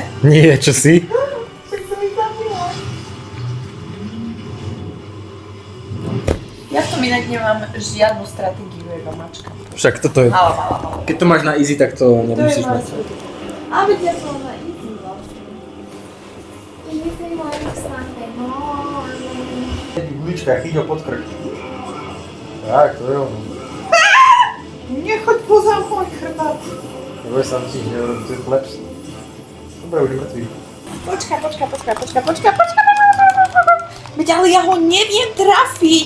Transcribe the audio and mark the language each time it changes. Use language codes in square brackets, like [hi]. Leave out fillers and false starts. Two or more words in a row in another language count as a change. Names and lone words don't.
[sk] Nie, čo si? Však som ich zabila. Ja v tom inak nemám žiadnu stratégiu, iba mačka. Však toto je... Mala. Keď to máš na easy, tak to To je nemusíš moja mať. stratégia. A veď ja som na easy vlastne. [en] Easy like Sunday morning. [sk] Gulička, chyť ho pod krk. Tak, to je ono. Nechoď poza môj chrbát. Neboj sa, musíš, to je chlebs. Dobre, už je mŕtvý. Počkaj. Veď ale ja ho neviem trafiť.